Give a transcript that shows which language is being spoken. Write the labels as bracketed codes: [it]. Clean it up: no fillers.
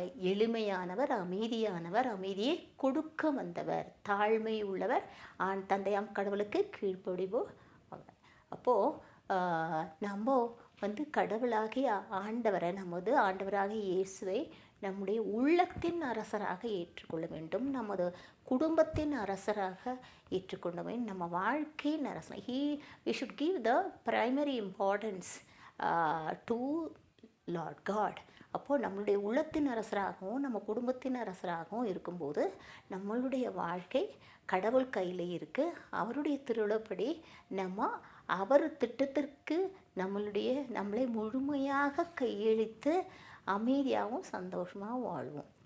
[ta] எளிமையானவர், அமைதியானவர், அமைதியை கொடுக்க வந்தவர், தாழ்மை உள்ளவர், தந்தையாம் கடவுளுக்கு கீழ்ப்படிவோம். அப்போது நம்ம வந்து கடவுளாகிய ஆண்டவரை, நமது ஆண்டவராகிய இயேசுவை நம்முடைய உள்ளத்தின் அரசராக ஏற்றுக்கொள்ள வேண்டும், நமது குடும்பத்தின் அரசராக ஏற்றுக்கொள்ள வேண்டும், நம்ம வாழ்க்கையின் அரசர். [en] we should give the primary importance to Lord God. [ta] அப்போது நம்மளுடைய உள்ளத்தின் அரசராகவும் நம்ம குடும்பத்தின் அரசராகவும் இருக்கும்போது நம்மளுடைய வாழ்க்கை கடவுள் கையில் இருக்குது. அவருடைய திருவிழப்படி நம்ம அவர் திட்டத்திற்கு நம்மளை முழுமையாக கையெழுத்து அமைதியாகவும் சந்தோஷமாகவும் வாழ்வோம்.